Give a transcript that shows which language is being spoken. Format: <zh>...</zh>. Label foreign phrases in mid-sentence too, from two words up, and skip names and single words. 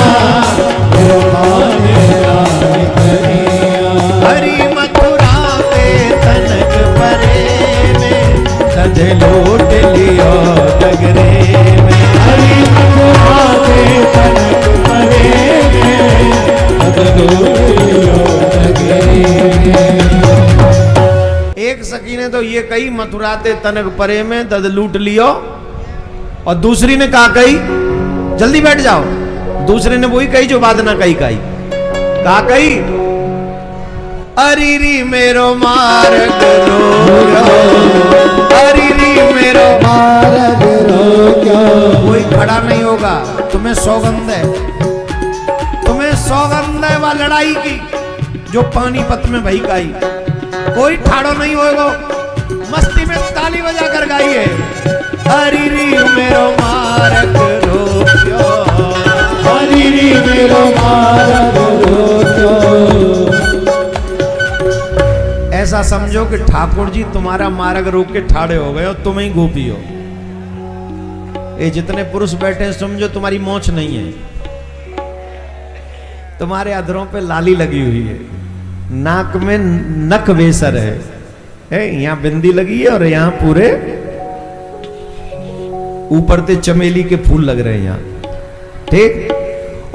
<bra>तेरो माने नाय कन्हैया। हरि मथुरा ते तनक परे में, नद लूट लियो नगरे में। हरि मथुरा ते तनक परे में, नद लूट लियो नगरे में।</bra> <hi>एक सखी ने तो ये कही</hi> <bra>मथुरा ते तनक परे में दद लूट लियो,</bra> <hi>और दूसरी ने कहा कही जल्दी बैठ जाओ। दूसरे ने वही कही जो बात ना कही कहा कही</hi> <bra>अरिरी मेरो मार्ग रोक्यो, अरिरी मेरो मार्ग रोक्यो।</bra> <hi>कोई खड़ा नहीं होगा, तुम्हें सौगंध है, तुम्हें सौगंध है वह लड़ाई की जो पानीपत में भई गाई। कोई ठाड़ो नहीं होगा, मस्ती में ताली बजा कर गाई है।</hi> <bra>अरिरी मेरो मार्ग रोक्यो, अरिरी मेरो मार्ग रोक्यो।</bra> <hi>ऐसा समझो कि ठाकुर जी तुम्हारा मार्ग रोक के ठाड़े हो गए और तुम ही गोपी हो। ये जितने पुरुष बैठे हैं समझो तुम्हारी मोछ नहीं है, तुम्हारे अधरों पे लाली लगी हुई है, नाक में नक वेसर है, यहाँ बिंदी लगी है और यहाँ पूरे ऊपर से चमेली के फूल लग रहे हैं यहाँ, ठीक।</hi>